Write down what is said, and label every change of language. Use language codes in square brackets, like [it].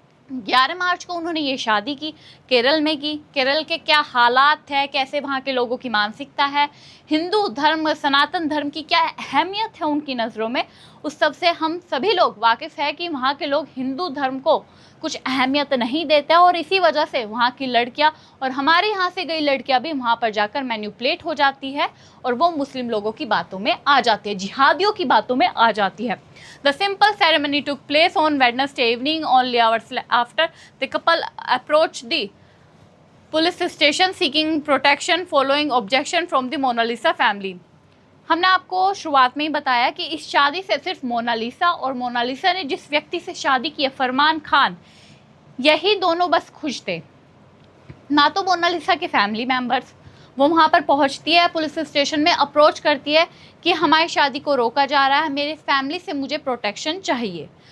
[hi] 11 मार्च को उन्होंने ये शादी की, केरल में की। केरल के क्या हालात है, कैसे वहाँ के लोगों की मानसिकता है, हिंदू धर्म, सनातन धर्म की क्या अहमियत है उनकी नज़रों में, उस सब से हम सभी लोग वाकिफ़ है कि वहाँ के लोग हिंदू धर्म को कुछ अहमियत नहीं देते और इसी वजह से वहाँ की लड़कियाँ और हमारे यहाँ से गई लड़कियाँ भी वहाँ पर जाकर मैन्युपुलेट हो जाती है और वो मुस्लिम लोगों की बातों में आ जाती है, जिहादियों की बातों में आ जाती है। [en] The simple ceremony took place on Wednesday evening, only hours after the couple approached the police station seeking protection following objection from the Monalisa family. [hi] हमने आपको शुरुआत में ही बताया कि इस शादी से सिर्फ मोनालिसा और मोनालिसा ने जिस व्यक्ति से शादी की है, फरमान खान, यही दोनों बस खुश थे। ना तो मोनालिसा के फैमिली मेम्बर्स, वो वहाँ पर पहुँचती है, पुलिस स्टेशन में अप्रोच करती है कि हमारी शादी को रोका जा रहा है, मेरे फैमिली से मुझे प्रोटेक्शन चाहिए।